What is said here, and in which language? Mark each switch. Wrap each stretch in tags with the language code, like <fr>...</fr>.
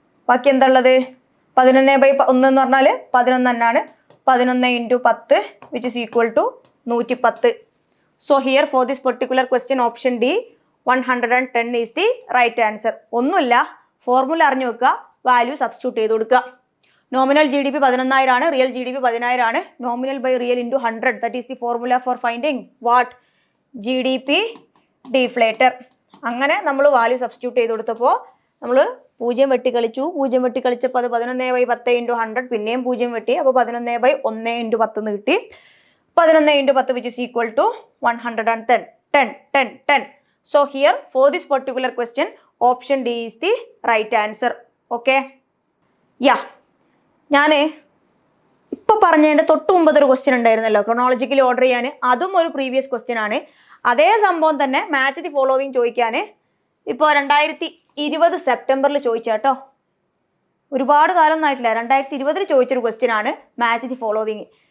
<ml>ബാക്കി എന്താ ഉള്ളത്, 11/1 എന്ന് പറഞ്ഞാൽ 11 തന്നെയാണ്.</ml> <en>11 into 10 which is equal to 110. So here for this particular question option D 110 is the right answer.</en> <ml>ഒന്നുമില്ല, ഫോർമുല അറിഞ്ഞു വെക്കുക, വാല്യൂ സബ്സ്റ്റിറ്റ്യൂട്ട് ചെയ്ത് കൊടുക്കുക.</ml> <en>Nominal G D P 11,000 ആണ്, real G D P 10,000 ആണ്. Nominal by real into 100, that is the formula for finding what, G D P deflator.</en> <ml>അങ്ങനെ നമ്മൾ value substitute ചെയ്ത് കൊടുത്തപ്പോൾ നമ്മൾ 0 വെട്ടിക്കളിച്ചപ്പോൾ അത് 11/10 ഇൻറ്റു 100, പിന്നെയും 0 വെട്ടി, അപ്പോൾ 11/1 ഇൻറ്റു 10 എന്ന് കിട്ടി.</ml> <en>11 into 10 which is equal to 110. 10. So here for this particular question option D is the right answer. Okay? Yeah.</en> <ml>ഞാൻ ഇപ്പോൾ പറഞ്ഞതിൻ്റെ തൊട്ട് മുമ്പതൊരു ക്വസ്റ്റ്യൻ ഉണ്ടായിരുന്നല്ലോ ക്രൊണോളജിക്കലി ഓർഡർ ചെയ്യാൻ, അതും ഒരു പ്രീവിയസ് ക്വസ്റ്റ്യൻ ആണ്. അതേ സംഭവം തന്നെ മാച്ച് ദി ഫോളോവിങ് ചോദിക്കാൻ ഇപ്പോൾ 2020 സെപ്റ്റംബറിൽ ചോദിച്ചാട്ടോ. ഒരുപാട് കാലമൊന്നും ആയിട്ടില്ല, 2020 ചോദിച്ചൊരു ക്വസ്റ്റ്യൻ ആണ് മാച്ച് ദി ഫോളോവിങ്.</ml>